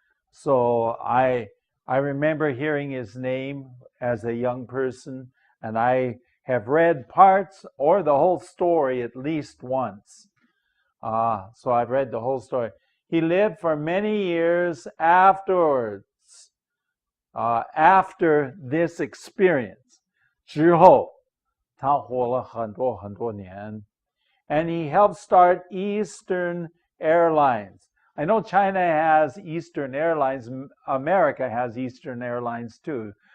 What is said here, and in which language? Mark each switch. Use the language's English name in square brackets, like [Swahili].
[English] So I remember hearing his name as a young person, and I have read parts or the whole story at least once. So I've read the whole story. He lived for many years afterwards. after this experience [Chinese] 之后，他活了很多很多年。 [English] And he helped start Eastern Airlines. I know China has Eastern Airlines. America has Eastern Airlines too.